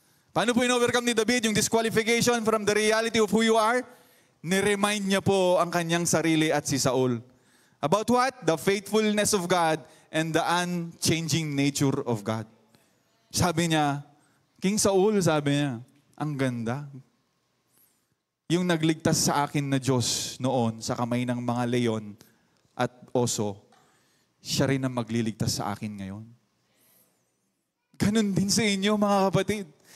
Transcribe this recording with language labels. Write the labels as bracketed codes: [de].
[tl] Paano po in-overcome ni David yung disqualification [en] from the reality of who you are? [tl] Ni-remind niya po ang kanyang sarili at si Saul. [en] About what? The faithfulness of God and the unchanging nature of God. [tl] Sabi niya, King Saul, sabi niya, ang ganda. Yung nagligtas sa akin na Diyos noon sa kamay ng mga leon at oso, siya rin ang magliligtas sa akin ngayon. Ganon din sa inyo, mga kapatid.